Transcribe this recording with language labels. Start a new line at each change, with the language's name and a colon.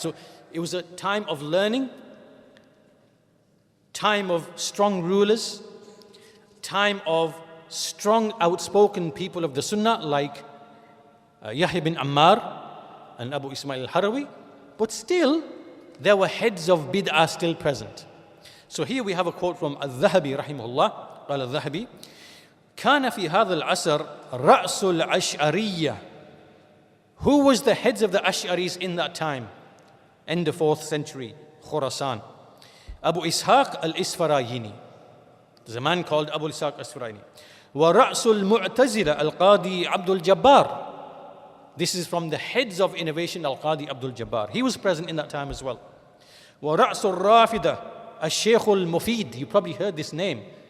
English: So it was a time of learning, time of strong rulers, time of strong outspoken people of the Sunnah like Yaḥyā bin Ammār and Abū Ismā'īl al-Harawī, but still there were heads of bid'ah still present. So here we have a quote from Adh-Dhahabī
Arabic: رحمه الله. قال الذهبي كان في هذا العصر رأس الأشعرية.
English: Who was the heads of the Ash'aris in that time? In the 4th century, Khurasan. Abū Ishaq al-Isfarayini. There's a man called Abū Ishaq al-Isfarayini.
Arabic: وَرَأْسُ الْمُعْتَزِلَةِ الْقَاضِي عَبْدُ الْجَبَّارِ.
English: This is from the heads of innovation, al-Qadi Abdul Jabbar. He was present in that time as well.
Arabic: وَرَأْسُ الرَّافِدَةِ الشَّيْخُ الْمُفِيد.
English: You probably heard this name.